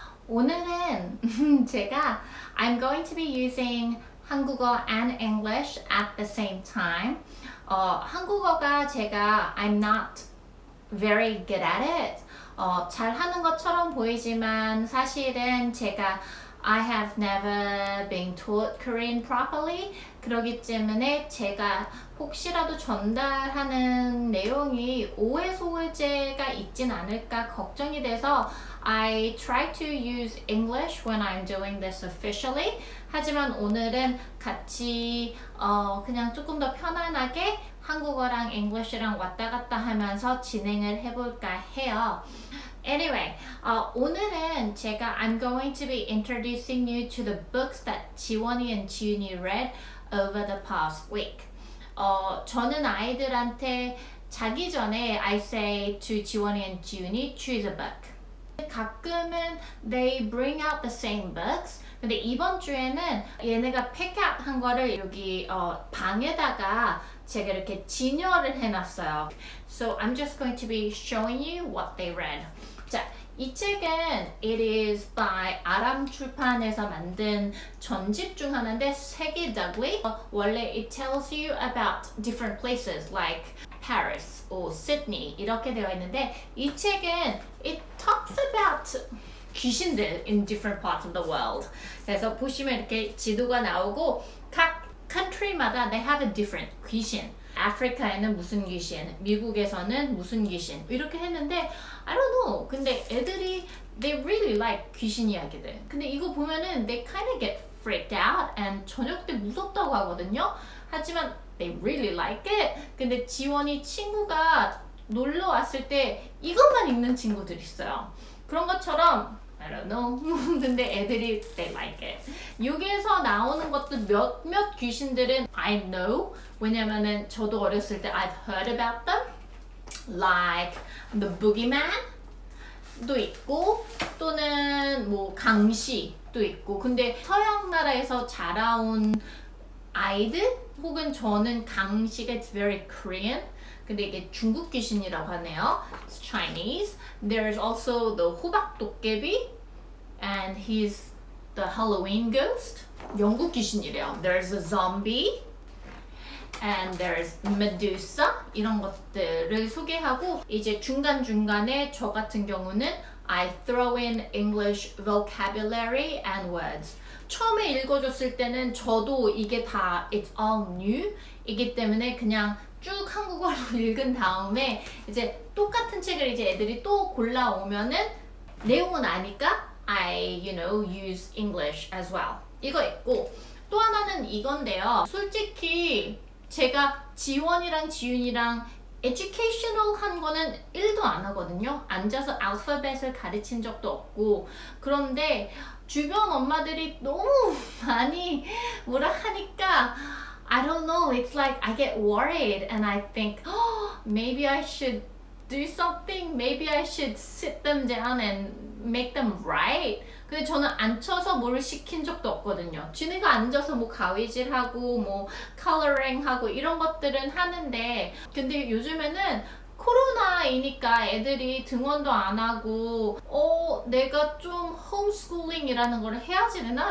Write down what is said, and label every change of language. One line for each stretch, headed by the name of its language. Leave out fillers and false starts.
Korean: 오늘은 제가
English: I'm going to be using 한국어 and English at the same time.
Korean: 한국어가 제가
English: I'm not very good at it.
Korean: 잘하는 것처럼 보이지만 사실은 제가
English: I have never been taught Korean properly.
Korean: 그렇기 때문에 제가 혹시라도 전달하는 내용이 오해 소재가 있진 않을까 걱정이 돼서
English: I try to use English when I'm doing this officially.
Korean: 하지만 오늘은 같이 그냥 조금 더 편안하게 한국어랑 English랑 왔다 갔다 하면서 진행을 해볼까 해요.
English: Anyway,
Korean: 오늘은 제가
English: I'm going to be introducing you to the books that 지원이 and 지윤이 read over the past week.
Korean: 저는 아이들한테 자기 전에
English: I say to 지원이 and 지윤이 choose a book.
Korean: 가끔은
English: they bring out the same books.
Korean: 근데 이번 주에는 얘네가
English: pick out
Korean: 한 거를 여기 방에다가 제가 이렇게 진열을 해놨어요.
English: So I'm just going to be showing you what they read.
Korean: 자, 이 책은
English: it is by
Korean: 아람 출판에서 만든 전집 중 하나인데 세계 더글리. 원래
English: it tells you about different places like Paris or Sydney
Korean: 이렇게 되어 있는데 이 책은
English: it talks about
Korean: 귀신들
English: in different parts of the world.
Korean: 그래서 보시면 이렇게 지도가 나오고 각 country마다
English: they have a different
Korean: 귀신. 아프리카에는 무슨 귀신, 미국에서는 무슨 귀신 이렇게 했는데
English: I don't know.
Korean: 근데 애들이
English: they really like
Korean: 귀신 이야기들. 근데 이거 보면은
English: they kind of get freaked out and
Korean: 저녁 때 무섭다고 하거든요. 하지만
English: they really like it.
Korean: 근데 지원이 친구가 놀러 왔을 때 이것만 읽는 친구들 있어요. 그런 것처럼
English: I don't know.
Korean: 근데 애들이
English: they like it.
Korean: 여기에서 나오는 것도 몇몇 귀신들은
English: I know.
Korean: 왜냐면은 저도 어렸을 때
English: I've heard about them. Like the boogeyman
Korean: 도 있고 또는 뭐 강시도 있고. 근데 서양 나라에서 자라온 아이들 혹은 저는 강시가
English: it's very Korean.
Korean: 근데 이게 중국 귀신이라고 하네요.
English: It's Chinese. There's also the 호박 도깨비 and he's the Halloween ghost.
Korean: 영국 귀신이래요.
English: There's a zombie and there's Medusa.
Korean: 이런 것들을 소개하고 이제 중간중간에 저 같은 경우는
English: I throw in English vocabulary and words.
Korean: 처음에 읽어줬을 때는 저도 이게 다
English: it's all new
Korean: 이기 때문에 그냥 쭉 한국어로 읽은 다음에 이제 똑같은 책을 이제 애들이 또 골라오면은 내용은 아니까
English: I, use English as well.
Korean: 이거 있고 또 하나는 이건데요. 솔직히 제가 지원이랑 지윤이랑 educational 한 거는 1도 안 하거든요. 앉아서 알파벳을 가르친 적도 없고 그런데 주변 엄마들이 너무 많이 뭐라 하니까
English: I don't know. It's like I get worried and I think, maybe I should do something. Maybe I should sit them down and make them write.
Korean: 근데 저는 앉혀서 뭘 시킨 적도 없거든요. 지네가 앉아서 뭐 가위질하고 뭐 컬러링하고 이런 것들은 하는데 근데 요즘에는 코로나이니까 애들이 등원도 안 하고 내가 좀 홈스쿨링이라는 걸 해야지 되나?